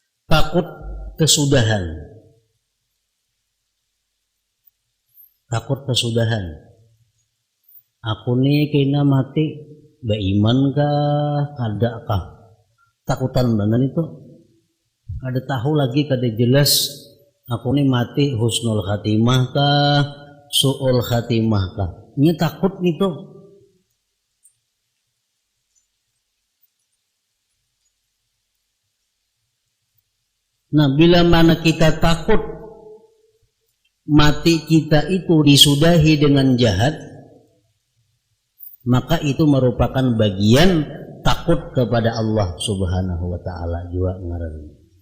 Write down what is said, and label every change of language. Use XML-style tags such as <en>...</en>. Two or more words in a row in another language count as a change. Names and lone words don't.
<bjn>takut kesudahan. Takut kesudahan. Aku nih kena mati beriman kah, kada kah? Takutan banget itu. Kada tahu lagi, kada jelas. Aku nih mati</bjn> <ar>حسن الخاتمة</ar> <bjn>kah,</bjn> <ar>سوء الخاتمة kah?</ar> <bjn>Ini takut gitu.</bjn> <id>Nah, bila mana kita takut mati kita itu disudahi dengan jahat, maka itu merupakan bagian takut kepada Allah</id> <ar>سبحانه وتعالى</ar> <id>juga ngaranna.</id>